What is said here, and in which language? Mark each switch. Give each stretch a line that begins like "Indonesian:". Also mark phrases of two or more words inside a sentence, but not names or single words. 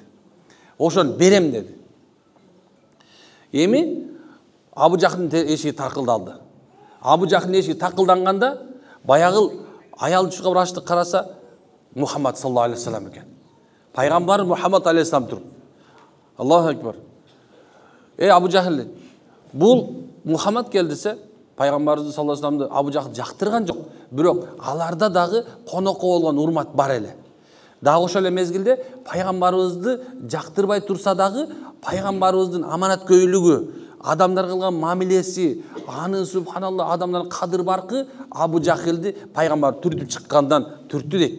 Kyrgyz: Ошону берем деди. Эми Абу Жахилдин эшиги таркылдалды. Абу Жахилдин эшиги такылданганда, баягы аял чыгып ачты караса, Мухаммад
Arabic: صلى الله عليه وسلم
Kyrgyz: экен. Пайгамбар Мухаммад алейхиссалам туруп.
Arabic: الله أكبر.
Kyrgyz: Абу Жахил, бул Мухаммад келдисе, Пайгамбарыбыз
Arabic: صلى الله عليه وسلم
Kyrgyz: Абу Жахил жактырган жок. Бирок аларда дагы конокко болгон урмат бар эле. Дагы ошол эле мезгилде пайгамбарыбызды жактырбай турса дагы, пайгамбарыбыздын аманаткөйлүгү, адамдар кылган мамилеси, анын субханалла адамдардын кадыр баркы Абу Жахилди пайгамбар түртүп чыккандан түрттү дейт.